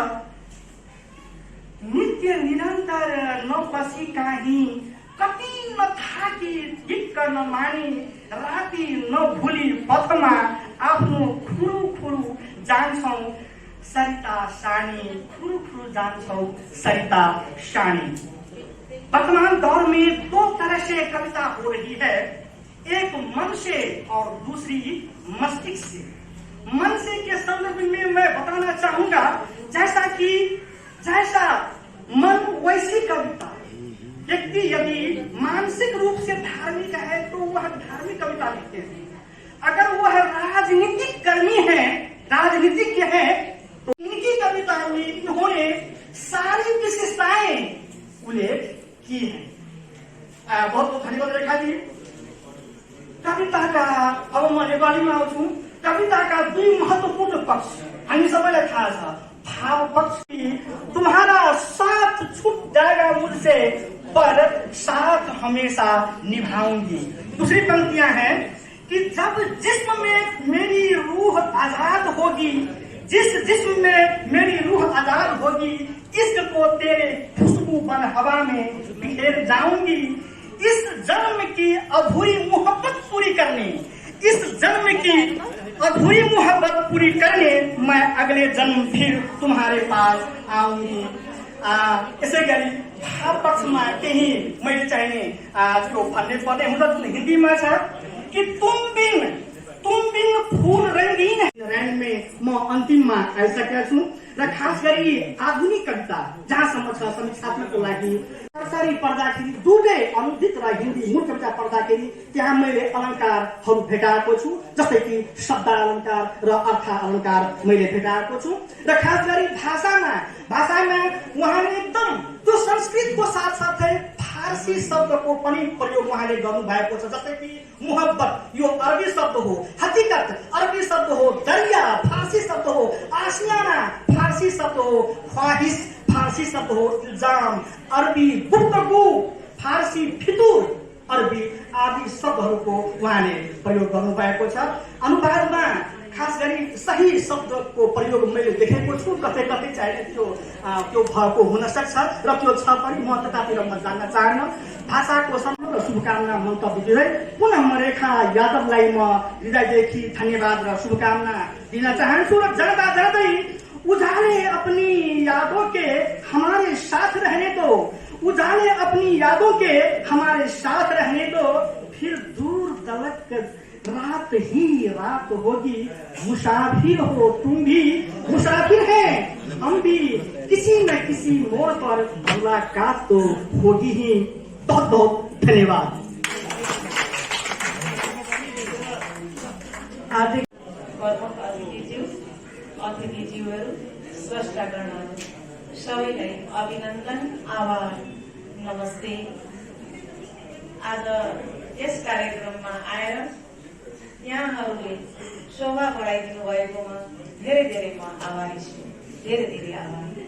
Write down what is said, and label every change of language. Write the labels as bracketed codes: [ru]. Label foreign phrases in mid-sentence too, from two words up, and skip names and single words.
[ne] नित्य निरन्तर नबसी काहीँ, कति नथाकी दिक्क नमानी, राति नभुली पथमा आफ्नो खुरु खुरु जान्छौ सरिता सानी, खुरु खुरु जान्छौ सरिता सानी। [hi] वर्तमान दौर में दो तरह से कविता हो रही है, एक मन से और दूसरी मस्तिष्क से। मन से के संदर्भ में मैं बताना चाहूंगा जैसा मन वैसी कविता। व्यक्ति यदि मानसिक रूप से धार्मिक है तो वह धार्मिक कविता लिखते हैं, अगर वह राजनीतिक कर्मी है, राजनीतिज्ञ है, तो इनकी कविता में इन्होंने सारी विशेषताएं उल्लेख की है। बहुत बहुत धन्यवाद रेखा जी। कविता का [ne] अब म नेपालीमा आउँछु। [hi] कविता का [ne] दुई महत्वपूर्ण पक्ष हामी सबैलाई थाहा छ। [hi] भाव पक्ष की तुम्हारा साथ छूट जाएगा मुझसे पर साथ हमेशा निभाऊंगी। दूसरी पंक्तियां हैं कि जब जिस्म में मेरी रूह आजाद होगी, जिस जिस्म में मेरी रूह आजाद होगी, इश्क को तेरे खुशबू बन हवा में बिखेर जाऊंगी। इस जन्म की अधूरी मोहब्बत पूरी करने, इस जन्म की अधूरी मोहब्बत पूरी करने मैं अगले जन्म फिर तुम्हारे पास आऊंगी। [ne] यसै गरी भाव पक्षमा केही मैले चाहिने त्यो भन्ने पर्ने हुन्छ जुन हिन्दीमा छ कि [hi] तुम बिन फूल रंगीन रैन में [ne] म अन्तिममा आइसकेका छु र खास गरी आधुनिक कविता जहाँसम्म छ समीक्षात्मकको लागि सरकारी पढ्दाखेरि दुवै अनुदित र हिन्दी मूल कविता पढ्दाखेरि त्यहाँ मैले अलङ्कारहरू भेटाएको छु, जस्तै कि शब्द अलङ्कार र अर्थ अलङ्कार मैले भेटाएको छु। र खास गरी भाषामा उहाँले एकदम त्यो संस्कृतको साथसाथै फारसी शब्दको पनि प्रयोग उहाँले गर्नु भएको छ, जस्तै कि मोहब्बत यो अरबी शब्द हो, हकीकत अरबी शब्द हो, दरिया फारसी शब्द हो, आशियाना फारसी शब्द हो, ख्वाहिश फारसी शब्द हो, इल्जाम अरबी, गुफ्तगू फारसी, फितुर अरबी आदि शब्दहरूको उहाँले प्रयोग गर्नु भएको छ। अनुवादमा खास गरी सही शब्दको प्रयोग मैले देखेको छु, कतै कतै चाहिँ त्यो भएको हुन सक्छ र त्यो छ पनि, म त्यतातिर म जान्न चाहन्न। भाषाको समग्र शुभकामना मन्तव्य दिँदै पुनः म रेखा यादवलाई म हृदयदेखि धन्यवाद र शुभकामना दिन चाहन्छु। र जाँदै [hi] उजाले अपनी यादों के हमारे साथ रहने दो, उजाले अपनी यादों के हमारे साथ रहने दो, फिर दूर दलक रात ही रात होगी। मुसाफिर हो तुम भी, मुसाफिर हैं हम भी, किसी न किसी मोड़ पर मुलाकात तो होगी ही। बहुत बहुत धन्यवाद। [ne] अतिथिज्यूहरू, स्रष्टागणहरू सबैलाई अभिनन्दन, आभार, नमस्ते। आज यस कार्यक्रममा आएर यहाँहरूले शोभा बढाइदिनु भएकोमा धेरै धेरै म आभारी छु, धेरै आभारी।